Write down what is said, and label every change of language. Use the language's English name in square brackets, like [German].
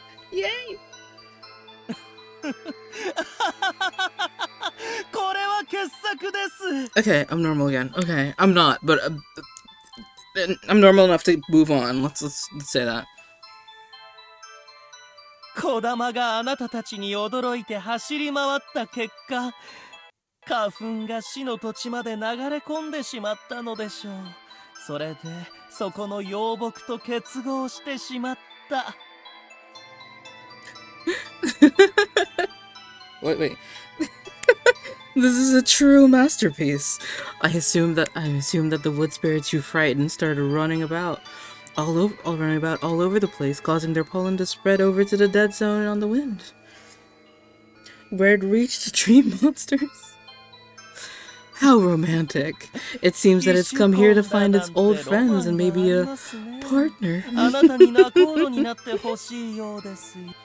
[English] Yay! [Japanese] これは傑作です。 [English] Okay, I'm normal again. Okay, I'm not, but I'm normal enough to move on. Let's say that. [Japanese] 小玉があなたたちに驚いて走り回った結果、花粉が死の土地まで流れ込んでしまったのでしょう。それでそこの妖木と結合してしまった。 [English] Wait. This is a true masterpiece. I assume that the wood spirits you frightened started running about all over the place, causing their pollen to spread over to the dead zone on the wind, where it reached the tree monsters. How romantic. It seems that it's come here to find its old friends and maybe a partner. [Japanese] あなたに仲人になってほしいようですよ。